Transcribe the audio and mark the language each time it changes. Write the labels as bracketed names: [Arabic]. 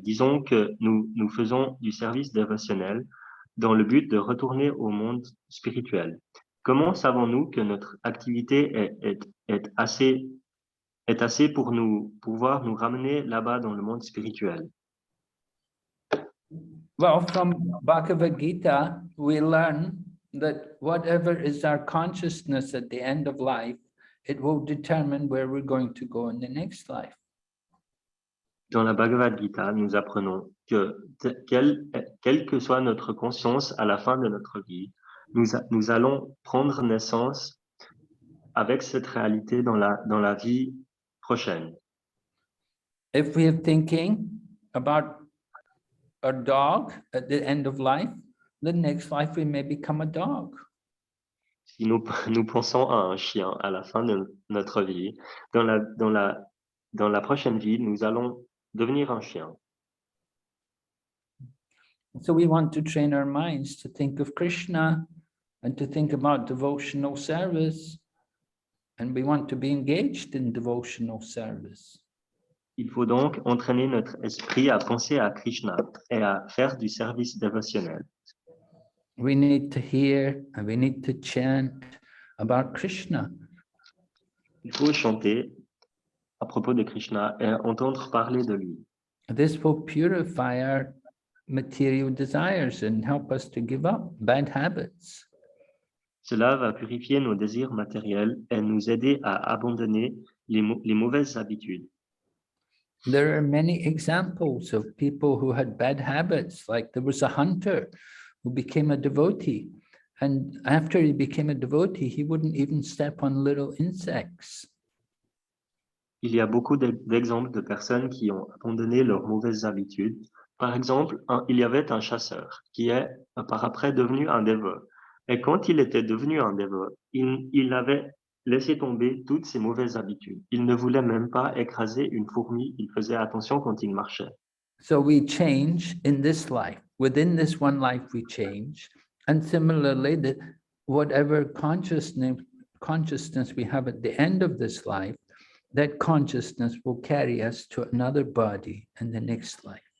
[French] Disons que nous faisons du service dévotionnel dans le but de retourner au monde spirituel. Comment savons-nous que notre activité est assez pour pouvoir nous ramener là-bas dans le monde spirituel? [English] Well, from Bhagavad Gita, we learn that whatever is our consciousness at the end of life, it will determine where we're going to go in the next life. [French] Dans la Bhagavad Gita, nous apprenons que quelle que soit notre conscience à la fin de notre vie, nous allons prendre naissance avec cette réalité dans la vie prochaine. [English] If we are thinking about a dog at the end of life, the next life we may become a dog. [French] Si nous pensons à un chien à la fin de notre vie, dans la prochaine vie, nous allons devenir un chien. [English] So we want to train our minds to think of Krishna and to think about devotional service. And we want to be engaged in devotional service. [French] Il faut donc entraîner notre esprit à penser à Krishna et à faire du service dévotionnel. [English] We need to hear and we need to chant about Krishna. [French] Il faut chanter à propos de Krishna et entendre parler de lui. [English] This will purify our material desires and help us to give up bad habits. [French] Cela va purifier nos désirs matériels et nous aider à abandonner les mauvaises habitudes. [English] There are many examples of people who had bad habits, like there was a hunter who became a devotee. And after he became a devotee, he wouldn't even step on little insects. [French] Il y a beaucoup d'exemples de personnes qui ont abandonné leurs mauvaises habitudes. Par exemple, il y avait un chasseur qui est par après devenu un dévot. Et quand il était devenu un dévot, il avait laissé tomber toutes ses mauvaises habitudes. Il ne voulait même pas écraser une fourmi. Il faisait attention quand il marchait. [English] So we change in this life. Within this one life, we change. And similarly, whatever consciousness we have at the end of this life, that consciousness will carry us to another body in the next life.